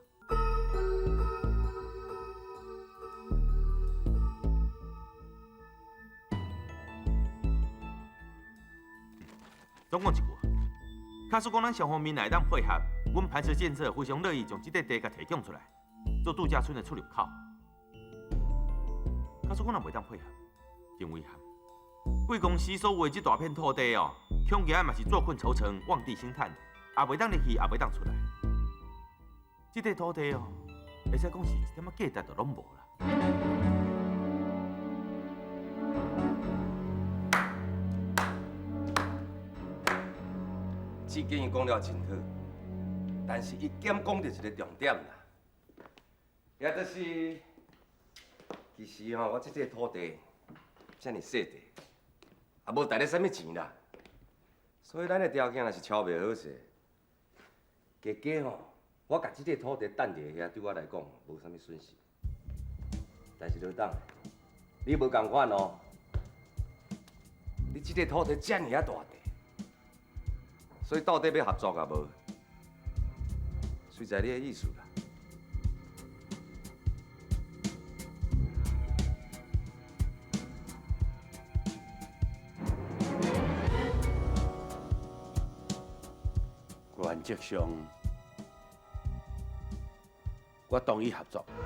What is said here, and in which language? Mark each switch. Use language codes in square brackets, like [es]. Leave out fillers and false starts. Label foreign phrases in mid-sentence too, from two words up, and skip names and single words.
[nan] 总讲一句，假使讲咱双方面来当配合，阮磐石建设非常乐意将这块地甲提供出来，做度假村的出入口。假使讲若袂当配合，真遗憾。贵公司所有的这大片土地哦，恐惊嘛是坐困愁城，望地兴叹，也袂当入去，也袂当出来。这块土地哦，会使讲是一点仔价值都拢无啦。志建伊讲了真好，但是伊减讲到一个重点啦，也就是，其实吼，我这块土地遮尔细地，也无带咧啥物钱啦，所以咱的条件也是超袂好势。加加吼，我甲这块土地等伫遐，对我来讲无啥物损失。但是老董，你无共款哦，你这块土地遮尔大地。所以到底要合作啊无？随在你的意思啦。原则上，我同意合作。